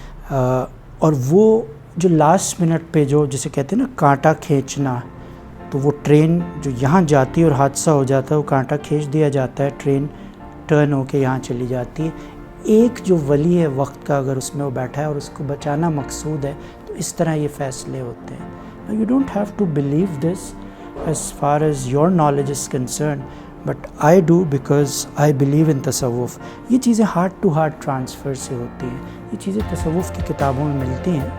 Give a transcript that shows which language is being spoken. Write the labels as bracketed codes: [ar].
[ur] اور وہ جو لاسٹ منٹ پہ جو جسے کہتے ہیں نا کانٹا کھینچنا, تو وہ ٹرین جو یہاں جاتی ہے اور حادثہ ہو جاتا ہے, وہ کانٹا کھینچ دیا جاتا ہے, ٹرین ٹرن ہو کے یہاں چلی جاتی ہے. ایک جو ولی ہے وقت کا, اگر اس میں وہ بیٹھا ہے اور اس کو بچانا مقصود ہے, تو اس طرح یہ فیصلے ہوتے ہیں. [en] You don't have to believe this as far as your knowledge is concerned, but I do because I believe in تصوف. [ur] یہ چیزیں ہارٹ ٹو ہارٹ ٹرانسفر سے ہوتی ہیں, یہ چیزیں تصوف کی کتابوں میں ملتی ہیں.